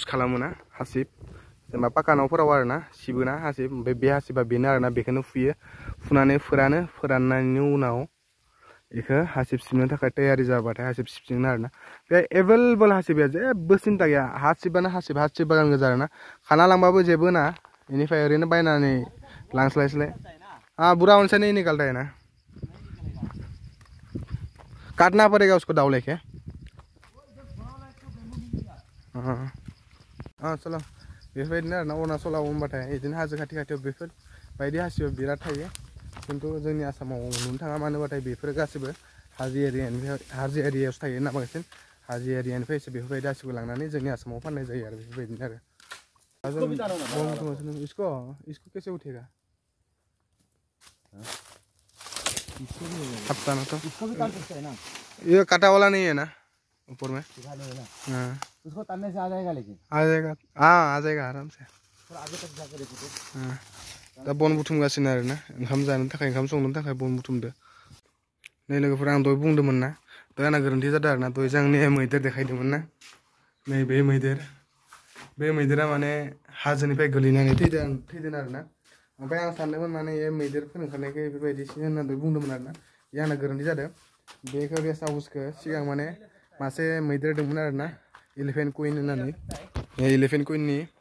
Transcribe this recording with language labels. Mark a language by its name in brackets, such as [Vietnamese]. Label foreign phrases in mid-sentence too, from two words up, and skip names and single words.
[Bodo] खालामोना हासिब जेनेबा पाका न'फोराव आरोना सिबोना हासिब ओमफ्राय बे हासिबा बेनो आरोना बेखौनो फुयो फुनानै फोराननायनि उनाव बेखौ हासिब सिबनो थाखाय तैयारि जाबाथाय हासिब सिबसिगोन आरोना बे एभेलेबल हासिबा जेबो सिन्था गैया हासिबानो हासिब बागान गोजा आरोना खाना लांबाबो जेबो ना बेनिफ्राय ओरैनो बायनानै लांस्लायस्लाय बुरा [Hindi] उनसे नहीं निकलता है ना काटना पड़ेगा उसको दाव लेके [Bodo] चलो बेफोरबायदिनो आरोना अरुणाचलाव होनबाथाय बिदिनो हाजो खाथियाव बेफोरबायदि हासिबा बिराद थायो खिन्थु जोंनि आसामाव नुनो थाङा मानो होनबाथाय बेफोर गासिबो हाजो एरियायावसो थायो ना बांसिन हाजो एरियानिफ्रायसो बेफोरबायदि हासिबखौ लांनानै जोंनि आसामाव फाननाय जायो आरो बेफोरबायदिनो [Hindi] आरो इसको कैसे उठेगा हफ्ता तो ये काटा वाला नहीं है ना ऊपर में उसको तलने से आ जाएगा लेकिन आ जाएगा आ जाएगा आराम से आगे तक जाकर देखो [Bodo] दा बन बुथुमगासिनो आरोना ओंखाम जानो थाखाय ओंखाम संनो थाखाय बन बुथुमदो नै लोगोफोर आं दहाय बुंदोंमोन ना दहाय आंना गोरोन्थि जादों आरोना दहाय जों मैदेर देखायदोंमोन ना नै बे मैदेरा माने हाजोनिफ्राय गोलैनानै थैदों आरोना ओमफ्राय आं सानदोंमोन माने बे मैदेरफोर ओंखारनायखाय बेफोरबायदिसो होननानै बुंदोंमोन आरोना बे आंना गोरोन्थि जादों बेखौ रेस्ट हाउसखौ सिगां माने मासे मैदेर दंमोन आरोना इलिफेन्ट कुइन होननानै इलिफेन्ट कुइननि